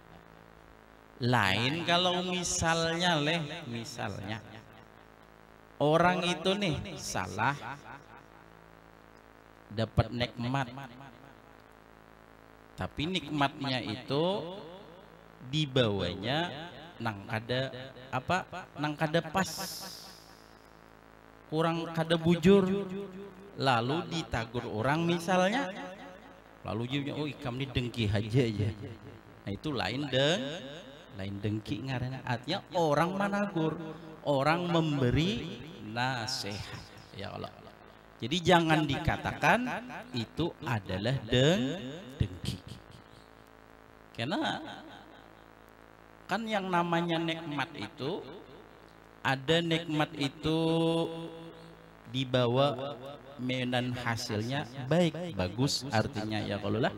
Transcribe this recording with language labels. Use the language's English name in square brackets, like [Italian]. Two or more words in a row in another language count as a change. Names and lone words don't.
[Banjar] Lain kalau misalnya orang itu nih salah dapat nikmat, tapi nikmatnya itu dibawanya nang kada pas, kurang kada bujur, lalu ditagur orang misalnya, lalu dia bilang, oh ikam ini dengki aja. Nah itu lain dengki ngaranna. Artinya orang managur, orang memberi nasihat. Ya Allah. [Indonesian] Jadi jangan dikatakan itu adalah dengki. Karena kan yang namanya nikmat itu, ada nikmat itu dibawa medan hasilnya baik, bagus artinya ya kalau lah.